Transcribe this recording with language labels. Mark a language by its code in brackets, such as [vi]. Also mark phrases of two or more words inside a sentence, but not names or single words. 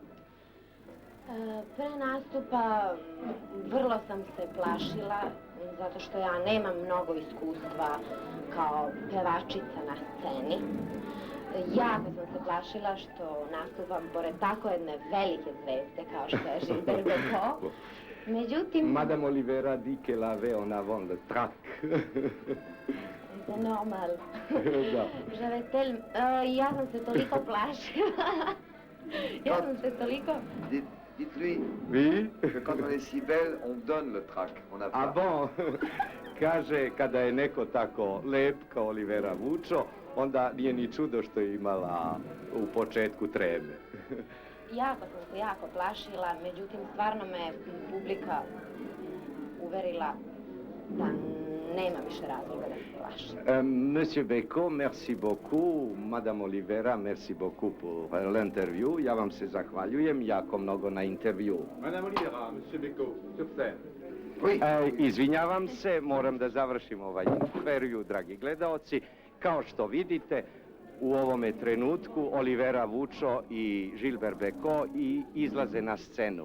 [sr] Pre nastupa vrlo sam se plašila, zato što ja nemam mnogo iskustva kao pevačica na sceni. Jako sam se plašila što nastupam pored tako jedne velike zvezde kao što je Gilbert Bécaud. Međutim... [fr] Madame Olivera dit qu'elle avait en avant le trac. C'est normal. [sr] Ja sam se toliko plašila. [fr] Dites-lui que quand on est si belle, on donne le trac. On n'a pas. Ah bon? [sr] Kaže, kada je neko tako lep kao Olivera Vučo, onda nije ni čudo što je imala u početku treme. Jako sam se jako plašila, međutim stvarno me publika uverila da nema više razloga da se plašim. [fr] Monsieur Bécaud, merci beaucoup. Madame Olivera, merci beaucoup pour l'interview. [sr] Ja vam se zahvaljujem jako mnogo na intervju. [fr] Madame Olivera, Monsieur Bécaud, sur scène. [sr] Izvinjavam se, moram da završim ovaj intervju, dragi gledaoci. Kao što vidite, u ovome trenutku Olivera Vučo i Gilbert Bécaud izlaze na scenu.